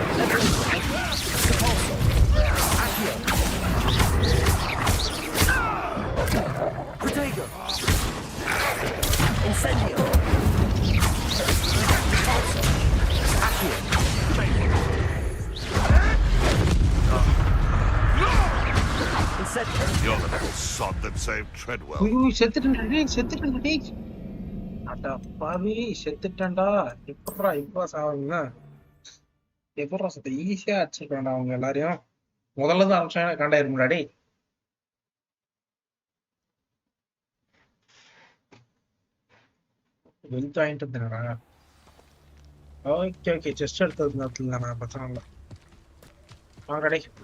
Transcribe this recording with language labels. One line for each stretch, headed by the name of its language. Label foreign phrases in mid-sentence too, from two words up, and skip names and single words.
English: Protego. Incendio. Accio. Incendio. You're the little sod that saved Treadwell.
Tamil: செத்துட்டேன்டா அடா பாவி செத்துட்டேன்டா இப்ப சாவுங்க எப்படா செத்த ஈஸியா அடிச்சிருக்காண்டா அவங்க எல்லாரையும் முதல்ல தான் அடிச்சாங்க காண்டாயிரும் முன்னாடி வெல்த் வாங்கிட்டு இருந்தேன்டா
English: okay chest
Tamil: எடுத்தது நேரத்துல நான் பிரச்சனை இல்லை வாங்கடா